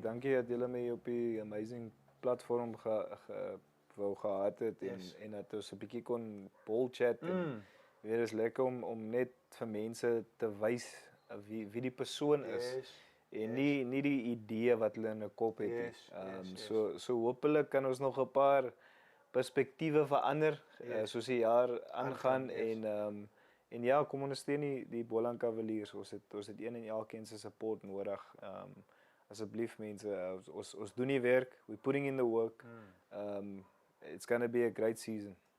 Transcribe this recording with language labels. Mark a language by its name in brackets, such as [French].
[Afrikaans] Dankie dat julle my op die amazing platform wou gehad het en dat ons 'n bietjie kon bol chat en weer is lekker om net vir mense te wys wie die persoon is en nie die idee wat hulle in 'n kop het nie. So hopelik kan ons nog 'n paar perspektiewe verander soos die jaar aangaan en ja, kom ondersteun die Boland Cavaliers. Ons het een en elkeen se support nodig. Asseblief mense, ons doen die werk. [English] We're putting in the work. It's going to be a great season.